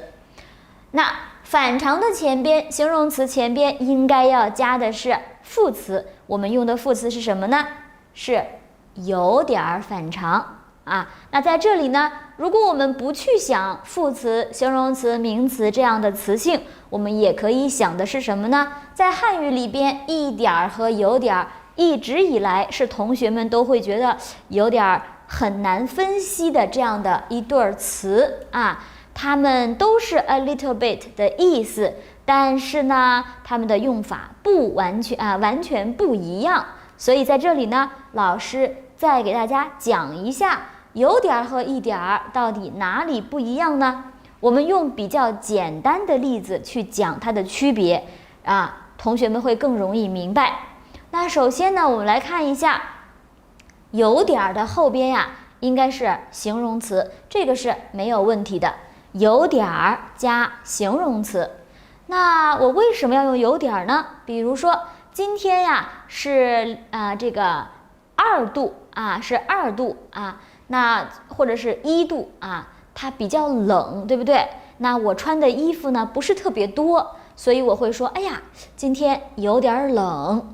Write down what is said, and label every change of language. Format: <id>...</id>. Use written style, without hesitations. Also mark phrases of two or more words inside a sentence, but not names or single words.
<zh>那反常的前邊，形容詞前邊應該要加的是副詞，我們用的副詞是什麼呢？是有點反常啊。那在這裡呢，如果我們不去想副詞、形容詞、名詞這樣的詞性，我們也可以想的是什麼呢？在漢語裡邊，一點和有點一直以來是同學們都會覺得有點很難分析的這樣的一对詞啊，它們都是</zh> <en>a little bit</en> <zh>的意思，但是呢，它们的用法不完全不一樣。所以在這裡呢，老師再給大家講一下有點和一點到底哪裡不一樣呢？我們用比較簡單的例子去講它的區別啊，同學們會更容易明白。那首先呢，我們來看一下有點的後邊呀，應該是形容詞，這個是沒有問題的。有點加形容詞，那我為什麼要用有點呢？比如說今天呀是這個2度啊，是2度啊，那或者是1度啊，它比較冷，對不對？那我穿的衣服呢不是特別多，所以我會說，哎呀，今天有點冷。</zh>